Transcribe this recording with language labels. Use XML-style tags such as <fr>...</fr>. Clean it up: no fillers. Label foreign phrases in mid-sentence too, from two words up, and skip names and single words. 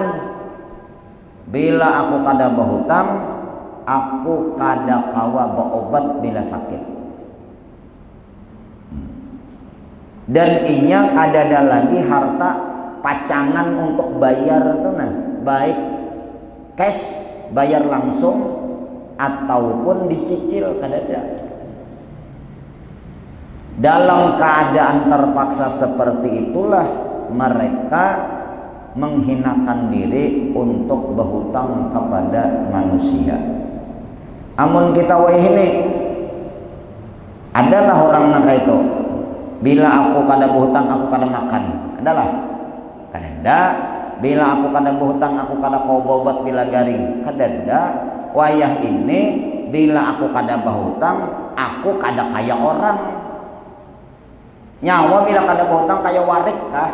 <bjn>Bila aku kada berhutang, aku kada kawa berobat bila sakit. Dan inya kada ada lagi harta pacangan untuk bayar tuh nah, baik cash bayar langsung ataupun dicicil, kada ada.</bjn> <id>Dalam keadaan terpaksa seperti itulah mereka menghinakan diri untuk berhutang kepada manusia.</id> <bjn>Amun kita wah ini adalah orang nak itu, bila aku kada berhutang aku kada makan, adalah kada. Bila aku kada berhutang aku kada kau bobat bila garing, kada. Wayah ini bila aku kada berhutang aku kada kaya orang. Nyawa bila kada berhutang kaya warik kah?</bjn>